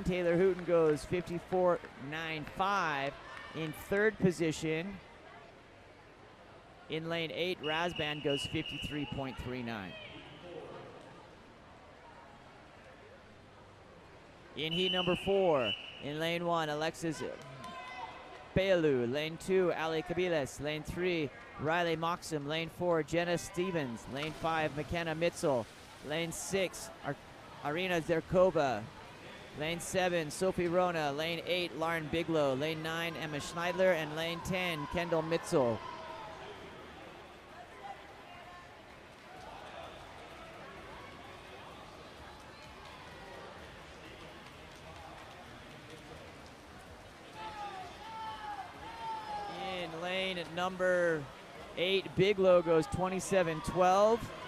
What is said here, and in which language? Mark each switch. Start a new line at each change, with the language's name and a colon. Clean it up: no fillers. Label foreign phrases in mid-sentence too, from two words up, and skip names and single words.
English: Taylor Hooten goes 54.95. In third position, in lane 8, Rasband goes 53.39. In heat number 4, in lane 1, Alexis Bealou. Lane 2, Ali Kabiles. Lane 3, Riley Moxham. Lane 4, Jenna Stevens. Lane 5, McKenna Mitzel. Lane 6, Arina Zerkova. Lane 7, Sophie Rona. Lane 8, Lauren Biglow. Lane 9, Emma Schneidler. And lane 10, Kendall Mitzel. In lane number 8, Biglow goes 27.12.